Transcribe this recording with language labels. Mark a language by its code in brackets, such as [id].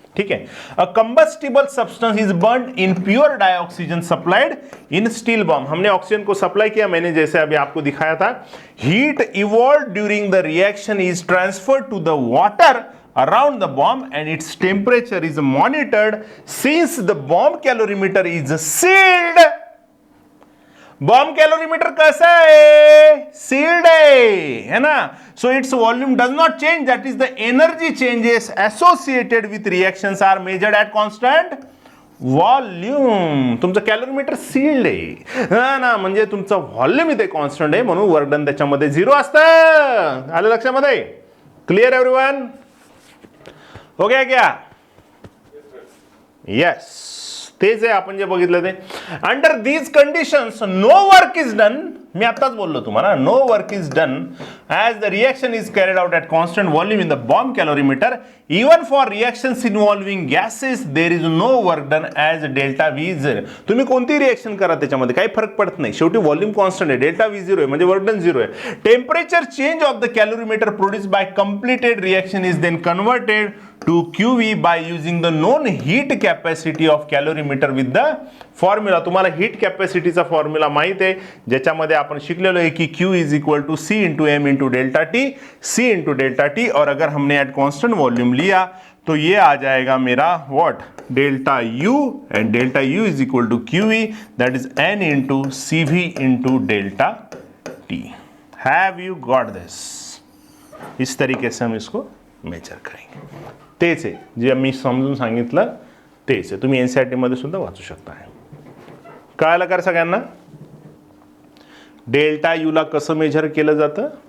[hi] ठीक है, [en] Uh combustible substance is burn in pure dioxygen supplied in steel bomb. [hi] हमने oxygen को सप्लाई किया, मैंने जैसे अभी आपको दिखाया था. [en] Heat evolve during the reaction is transferred to the water around the bomb and its temperature is monitored. Since the bomb calorimeter is sealed, [hi] bomb calorimeter कैसा है? सील्ड है ना. [en] So its volume does not change, that is the energy changes associated with reactions are measured at constant volume. [mr] तुमचं कॅलोरीमीटर sealed आहे ना, म्हणजे तुमचं volume इथे कॉन्स्टंट आहे, म्हणून वर्क डन त्याच्यामध्ये 0 असतं. आलं लक्षामध्ये? [en] Clear everyone? [hi] हो गया क्या? [mr] यस, तेच आहे आपण जे बघितलं ते. [en] Under these conditions no work is done. [mr] मी आताच बोललो तुम्हाला, [en] No work is done as the reaction is carried out at constant volume in the bomb कॅलोरीमीटर. Even for reactions involving gases there is no work done as delta V zero. [mr] तुम्ही कोणती reaction करा त्याच्यामध्ये काही फरक पडत नाही, शेवटी volume constant आहे, डेल्टा व्ही झिरो आहे म्हणजे वर्क डन 0 आहे. [en] Temperature change of the कॅलोरीमीटर produce by completed reaction is then converted to QV by using the known heat capacity of calorimeter with the formula. [mr] तुम्हाला heat कॅपॅसिटीचा formula माहित आहे, ज्याच्यामध्ये आपण शिकलेलो [hi] है कि [en] Q is equal to C into M into delta T, C into delta T. [hi] और अगर हमने एट कॉन्स्टेंट वॉल्यूम लिया तो ये आ जाएगा मेरा what? [en] Delta U, and delta U is equal to QE, that is N into CV into delta T. Have you got this? [hi] इस तरीके से हम इसको मेजर करेंगे. [mr] तेच आहे जे मी समजून सांगितलं तेच आहे, तुम्ही एनसीईआरटी मध्ये सुद्धा वाचू शकता. कळालं का सगळ्यांना? डेल्टा यू ला कसं मेजर केलं जातं?